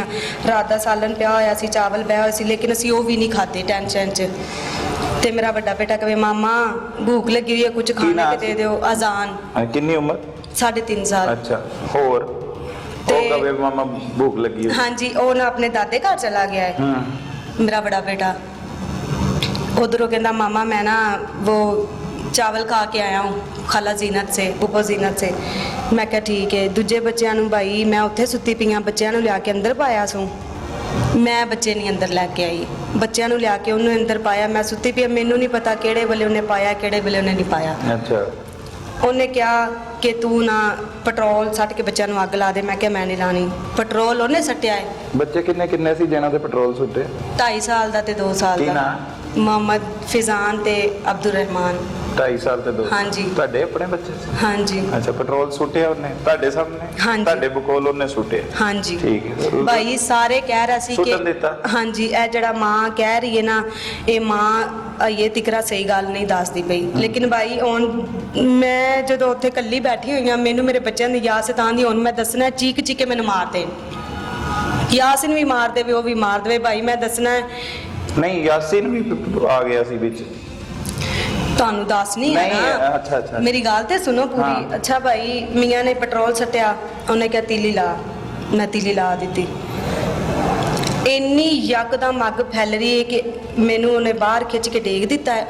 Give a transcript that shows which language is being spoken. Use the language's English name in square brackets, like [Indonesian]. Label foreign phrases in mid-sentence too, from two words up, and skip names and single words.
[Punjabi] ਰਾਤ ਦਾ ਸਾਲਨ ਪਿਆ ਹੋਇਆ ਸੀ, ਚਾਵਲ ਪਿਆ ਹੋਇਆ ਸੀ, ਲੇਕਿਨ ਅਸੀਂ ਉਹ ਵੀ ਨਹੀਂ ਖਾਧੇ ਟੈਨਸ਼ਨ 'ਚ। ਤੇ ਮੇਰਾ ਵੱਡਾ ਬੇਟਾ ਕਹੇ ਮਾਮਾ ਭੂਖ ਲੱਗੀ ਹੋਈ ਹੈ, ਕੁਝ ਖਾਣੇ ਕੇ ਦੇ ਦਿਓ। ਅਜ਼ਾਨ। ਕਿੰਨੀ ਉਮਰ? 3.5 ਸਾਲ। ਅੱਛਾ, ਹੋਰ ਤੇ- ਉਹ ਕਹੇ ਮਾਮਾ ਭੂਖ ਲੱਗੀ ਹੈ। ਹਾਂਜੀ, ਉਹ ਨਾ ਆਪਣੇ ਦਾਦੇ ਘਰ ਚਲਾ ਗਿਆ ਹੈ ਮੇਰਾ ਬੜਾ ਬੇਟਾ। [Urdu] ادھروں کہتا ماما میں نا وہ چاول کھا کے آیا ہوں خالہ زینت سے، پھوپھا زینت سے. میں کیا ٹھیک ہے. [Punjabi] ਦੂਜੇ ਬੱਚਿਆਂ ਨੂੰ ਭਾਈ ਮੈਂ ਉੱਥੇ ਸੁੱਤੀ ਪਈ ਹਾਂ, ਬੱਚਿਆਂ ਨੂੰ ਲਿਆ ਕੇ ਅੰਦਰ ਪਾਇਆ ਸੂੰ। ਮੈਂ ਬੱਚੇ ਨਹੀਂ ਅੰਦਰ ਲੈਕੇ ਆਈ, ਬੱਚਿਆਂ ਨੂੰ ਲਿਆ ਕੇ ਉਨ੍ਹਾਂ ਨੇ ਅੰਦਰ ਪਾਇਆ। ਮੈਂ ਸੁੱਤੀ ਪਈ, ਮੈਨੂੰ ਨਹੀਂ ਪਤਾ ਕਿਹੜੇ ਵੇਲੇ ਉਨ੍ਹਾਂ ਪਾਇਆ ਕਿਹੜੇ ਵੇਲੇ ਉਨ੍ਹਾਂ ਨਹੀਂ ਪਾਇਆ। [Urdu] अच्छा। [Punjabi] ਉਨ੍ਹਾਂ ਕਿਹਾ ਕਿ ਤੂੰ ਨਾ ਪੈਟਰੋਲ ਸੁੱਟ ਕੇ ਬੱਚਿਆਂ ਨੂੰ ਅੱਗ ਲਾ ਦੇ। ਮੈਂ ਕਿਆ ਮੈਂ ਨਹੀਂ ਲਾਣੀ। ਪੈਟਰੋਲ ਉਨ੍ਹਾਂ ਸੁੱਟਿਆ ਹੈ। ਬੱਚੇ ਕਿੰਨੇ ਕਿੰਨੇ ਸੀ ਜਿਹਨਾਂ ਤੇ ਪੈਟਰੋਲ ਸੁੱਟੇ? 2.5 ਸਾਲ ਦਾ ਤੇ 2 ਸਾਲ ਕੀ ਦਾ। ਨਾਂ? ਮੁਹੰਮਦ ਫ਼ਿਜ਼ਾਨ ਤੇ ਅਬਦੁਲ ਰਹਿਮਾਨ। 2.5 ਸਾਲ ਤੇ 2। ਹਾਂਜੀ। ਤੁਹਾਡੇ ਆਪਣੇ ਬੱਚੇ ਸੀ? ਹਾਂ ਜੀ ਅੱਛਾ, ਪੈਟਰੋਲ ਸੁੱਟਿਆ ਉਹਨੇ ਤੁਹਾਡੇ ਸਾਹਮਣੇ? ਹਾਂਜੀ। ਤੁਹਾਡੇ ਬਕੋਲ ਉਹਨੇ ਸੁੱਟਿਆ? ਹਾਂ ਜੀ ਠੀਕ ਹੈ। ਭਾਈ ਸਾਰੇ ਕਹਿ ਰਿਹਾ ਸੀ ਸੁੱਟਣ ਦਿੱਤਾ? ਹਾਂ ਜੀ ਏ ਜਿਹੜਾ ਮਾਂ ਕਹਿ ਰਹੀ ਹੈ ਨਾ, ਯੇ ਮਾਂ ਯੇ ਤਿਕਰਾ ਸਹੀ ਗੱਲ ਨਹੀਂ ਦੱਸਦੀ ਪਈ। ਲੇਕਿਨ ਭਾਈ ਹੁਣ ਮੈਂ ਜਦੋਂ ਉੱਥੇ ਕੱਲੀ ਬੈਠੀ ਹੋਈ ਹਾਂ, ਮੈਨੂੰ ਮੇਰੇ ਬੱਚਿਆਂ ਕੀ ਯਾਦ ਸਤਾਂਦੀ, ਹੁਣ ਮੈਂ ਦੱਸਣਾ ਚੀਕ ਚੀਕੇ ਮੈਨੂੰ ਮਾਰ ਦੇਣ, ਯਾਸੀਨ ਭੀ ਮਾਰ ਦੇਵੇ, ਵੋ ਭੀ ਮਾਰ ਦੇਵੇ। ਭਾਈ ਮੈਂ ਦੱਸਣਾ ਨਹੀਂ, ਯਾਸੀਨ ਵੀ ਆ ਗਿਆ ਸੀ ਵਿੱਚ। ਤੁਹਾਨੂੰ ਦੱਸ ਨਹੀਂ ਹੈ ਨਹੀਂ, ਨਾ। ਅੱਛਾ, ਅੱਛਾ। ਮੇਰੀ ਗੱਲ ਤੇ ਸੁਣੋ ਪੂਰੀ। ਹਾਂ। ਅੱਛਾ ਭਾਈ ਮੀਆਂ ਨੇ ਪੈਟਰੋਲ ਸੱਟਿਆ, ਉਹਨੇ ਕਿਹਾ ਤੀਲੀ ਲਾ। ਮੈਂ ਤੀਲੀ ਲਾ ਦਿੱਤੀ। ਇੰਨੀ ਯਕਦਮ ਅੱਗ ਫੈਲ ਰਹੀ ਹੈ ਕਿ ਮੈਨੂੰ ਉਹਨੇ ਬਾਹਰ ਖਿੱਚ ਕੇ ਡੇਗ ਦਿੱਤਾ ਹੈ।